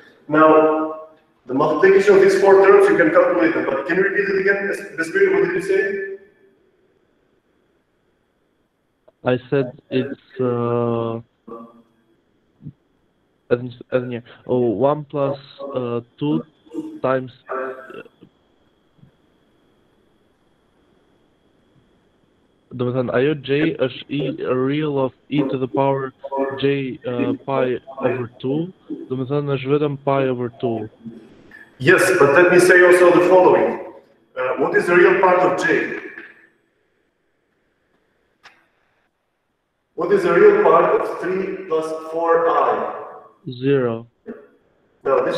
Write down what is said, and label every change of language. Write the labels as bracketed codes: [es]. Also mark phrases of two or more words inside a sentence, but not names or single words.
[en] Now, the multiplication of these 4 terms you can calculate them. But can you repeat it again? What did you say? I said it's 1 plus 2 times [sq] domethënë ajo j është [en] real of e to the power j pi over 2, [sq] domethënë është vetëm [en] pi over 2. Yes, but let me say also the following. What is the real part of j? What is the real part of 3 plus 4i? 0. No, this